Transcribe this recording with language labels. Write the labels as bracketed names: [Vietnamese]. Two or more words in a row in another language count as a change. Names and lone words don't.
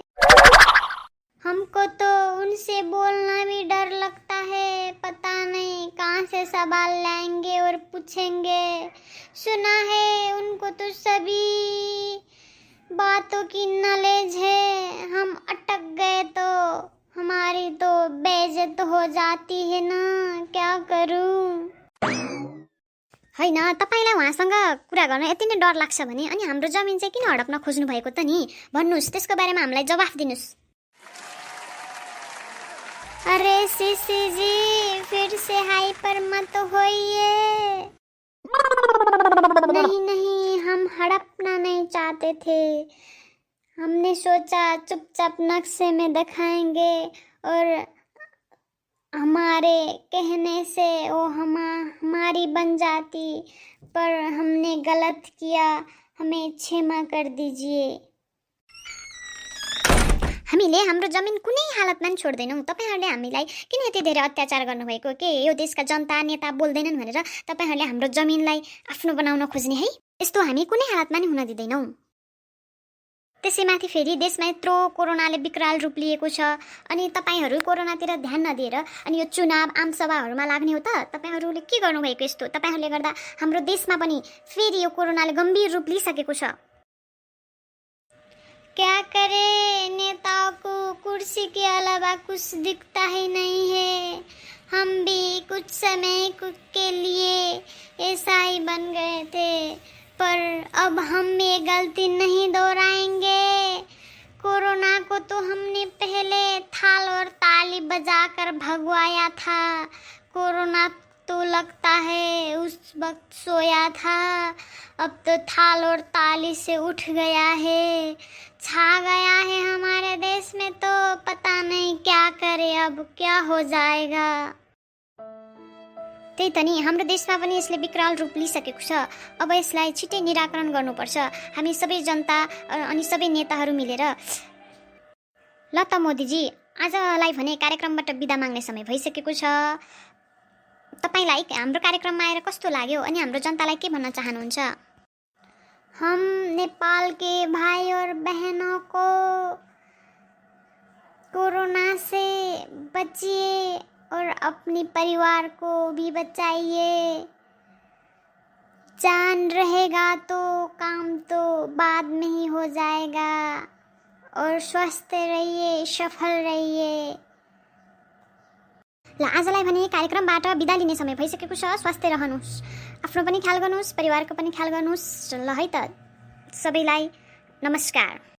[Hindi] हमको तो उनसे बोलना भी डर लगता है, पता नहीं कहाँ से सवाल लाएंगे और पूछेंगे। सुना है उनको तो सभी बातों की नॉलेज है, हम अटक गए तो हमारी तो बेइज्जत हो जाती है ना, क्या करूं? [Nepali] हैन, तपाईलाई उहाँसँग कुरा गर्न यति नै डर लाग्छ भने अनि हाम्रो जमिन चाहिँ किन हडप्न खोज्नु भएको त नि? भन्नुस्, त्यसको बारेमा हामीलाई जवाफ दिनुस्। [Hindi] अरे सीसी जी, फिर से हाइपर मत होइए। नहीं, हम हड़पना नहीं चाहते थे, हमने सोचा चुपचाप नक्शे में दिखाएंगे और हमारे कहने से वो हमारी बन जाती, पर हमने गलत किया, हमें क्षमा कर दीजिए। [Nepali] हामीले हाम्रो जमिन कुनै हालतमा नि छोड्दैनौँ। तपाईहरुले हामीलाई किन यति धेरै अत्याचार गर्नुभएको? के यो देशका जनता नेता बोल्दैनन् भनेर तपाईहरुले हाम्रो जमिनलाई आफ्नो बनाउन खोज्ने है? यस्तो हामी कुनै हालतमा नि हुन दिदैनौँ। त्यसैमाथि फेरि देशमा यत्रो कोरोनाले विकराल रूप लिएको छ, अनि तपाईहरु कोरोनातिर ध्यान नदिएर अनि यो चुनाव आमसभाहरुमा लाग्ने हो त? तपाईहरुले के गर्नुभएको यस्तो? तपाईहरुले गर्दा हाम्रो देशमा पनि फेरि यो कोरोनाले गम्भीर रूप लिइसकेको छ। [Hindi] क्या करे, नेताओं को कुर्सी के अलावा कुछ दिखता ही नहीं है। हम भी कुछ समय के लिए ऐसा ही बन गए थे, पर अब हम ये गलती नहीं दोहराएंगे। कोरोना को तो हमने पहले थाल और ताली बजाकर भगवाया था, कोरोना तो लगता है उस वक्त सोया था, अब तो थाल और ताली से उठ गया है, छा गया है हमारे देश में, तो पता नहीं क्या करे, अब क्या हो जाएगा। [Nepali] त्यही त नि, हाम्रो देशमा पनि यसले विकराल रूप लिइसकेको छ। अब यसलाई छिटै निराकरण गर्नुपर्छ, हामी सबै जनता अनि सबै नेताहरू मिलेर। ल त मोदीजी, आजलाई भने कार्यक्रमबाट बिदा माग्ने समय भइसकेको छ। तपाईलाई हाम्रो कार्यक्रममा आएर कस्तो लाग्यो अनि हाम्रो जनतालाई के भन्न चाहनुहुन्छ? [Hindi] हम नेपाल के भाई और बहनों को कोरोना से बचिए और अपने परिवार को भी बचाइए। जान रहेगा तो काम तो बाद में ही हो जाएगा, और स्वस्थ रहिए, सफल रहिए। [Nepali] ल आजलाई भने कार्यक्रमबाट बिदा लिने समय भइसकेको छ। स्वस्थ रहनुहोस्, आफ्नो पनि ख्याल गर्नुहोस्, परिवारको पनि ख्याल गर्नुहोस्। ल है त, सबैलाई नमस्कार।